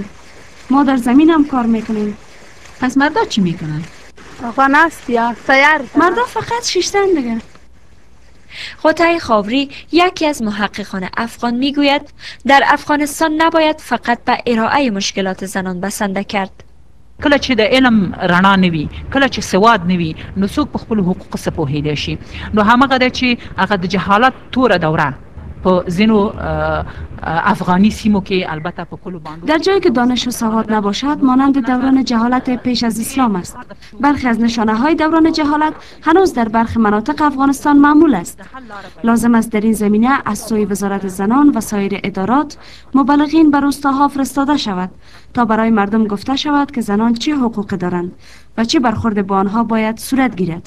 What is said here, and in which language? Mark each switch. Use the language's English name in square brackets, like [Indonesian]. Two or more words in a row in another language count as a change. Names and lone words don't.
[Persian] ما در زمین هم کار میکنیم. پس مردا چی میکنن؟ آقا نست یا تیار. مردا فقط شیشتن دیگه. قطعه خاوری یکی از محققان افغان میگوید در افغانستان نباید فقط به ارائه مشکلات زنان بسنده کرد. [Pashto] کله چې د علم رڼا نوي، کله چې سواد نوي، نو څوک په خپل حقوقو څه پوهیدای شي. نو همغه ده چې هغه د جهالت توره دوره په ځینو افغانی سیمو کې البته په کلو باندې [Persian] در جایی که دانش و سواد نباشد مانند دوران جهالت پیش از اسلام است. برخی از نشانه های دوران جهالت هنوز در برخی مناطق افغانستان معمول است. لازم است در این زمینه از سوی وزارت زنان و سایر ادارات مبلغین بر روستاها فرستاده شود تا برای مردم گفته شود که زنان چه حقوقی دارند و چه برخورد با آنها باید صورت گیرد.